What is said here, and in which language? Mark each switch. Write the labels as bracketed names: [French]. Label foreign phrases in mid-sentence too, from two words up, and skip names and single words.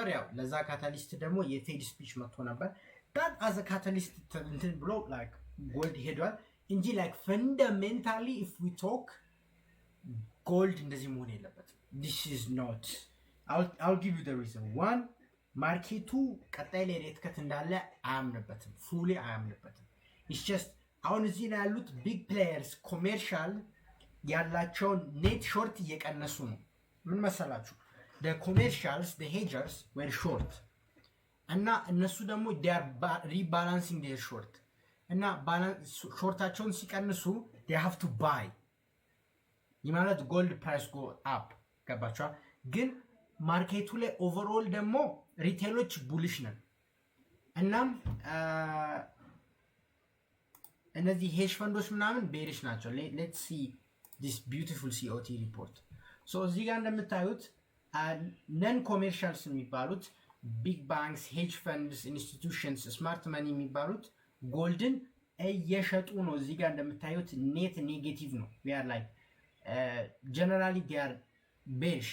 [Amharic] ያው ለዛ ካታሊስት ደግሞ የፌድ ስፒች መጥቶ ነበር። [English] that's the catalyst [Amharic] እንትን ብሎ [English] like gold [Amharic] ሄዷል እንጂ [English] like fundamentally if we talk gold [Amharic] እንደዚህ መሆን የለበትም። [English] this is not I'll give you the reason one [Amharic] ማርኬቱ ቀጣይ ላይ [English] rate cut [Amharic] እንዳለ አያምንበትም፣ ፉሊ አያምንበትም። [English] it's just [Amharic] አሁን እዚህ ላይ ያሉት [English] big players [Amharic] ኮሜርሻል ያላቸውን [English] net short [Amharic] እየቀነሱ ነው። ምን መሰላችሁ? [English] the commercials, the hedgers were short [Amharic] እና እነሱ ደግሞ [English] they are rebalancing their short [Amharic] እና ሾርታቸውን ሲቀንሱ [English] they have to buy ማለት gold price go up [Amharic] ገባችኋል። ግን ማርኬቱ ላይ ኦቨርኦል ደግሞ ሪቴሎች ቡሊሽ ነን። እናም እነዚህ ሄጅ ፈንዶች ምናምን ቤሪሽ ናቸው። [English] let's see this beautiful COT report. [Amharic] so እዚህ ጋር እንደምታዩት [English] non commercials [Amharic] የሚባሉት [English] big banks hedge funds institutions smart money [Amharic] የሚባሉት ጎልድን እየሸጡ ነው። እዚህ ጋር እንደምታዩት [English] net negative [Amharic] ነው። [English] we are like generally they are bearish